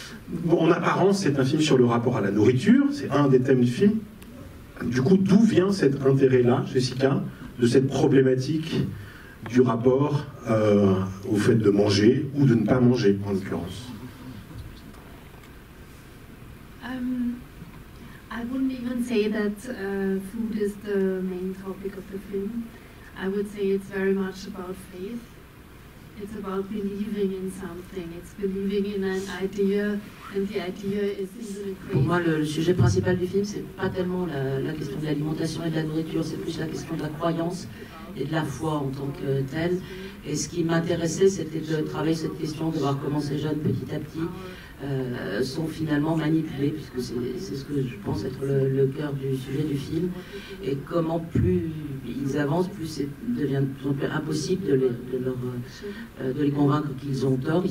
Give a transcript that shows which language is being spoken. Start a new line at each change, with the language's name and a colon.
French: Bon, en apparence, c'est un film sur le rapport à la nourriture, c'est un des thèmes du film. Du coup, d'où vient cet intérêt-là, Jessica, de cette problématique du rapport au fait de manger ou de ne pas manger, en l'occurrence?
English: I wouldn't even say that food is the main topic of the film. I would say it's very much about faith. It's about believing in something. It's believing in an idea, and the idea is in the
French: Pour moi, le sujet principal du film, c'est pas tellement la question de l'alimentation et de la nourriture, c'est plus la question de la croyance et de la foi en tant que telle. Et ce qui m'intéressait, c'était de travailler cette question, de voir comment ces jeunes, petit à petit, sont finalement manipulés, puisque c'est ce que je pense être le cœur du sujet du film, et comment plus ils avancent, plus c'est devient de plus en plus impossible de les convaincre qu'ils ont tort.